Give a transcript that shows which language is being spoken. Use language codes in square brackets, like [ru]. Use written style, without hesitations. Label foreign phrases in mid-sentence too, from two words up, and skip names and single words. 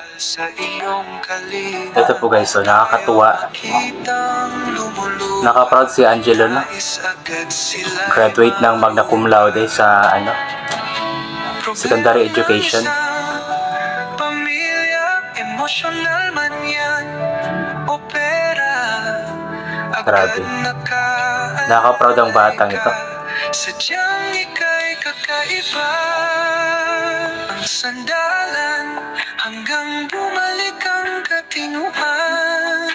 [tl] Ito po guys, so nakakatuwa. Nakaproud si Angelo, no? Graduate ng [la] magna cum laude [tl] sa secondary education. Grabe. Nakaproud ang batang ito. Sadyang ika'y kakaiba, ang sandalan hanggang bumalik ang katinuan.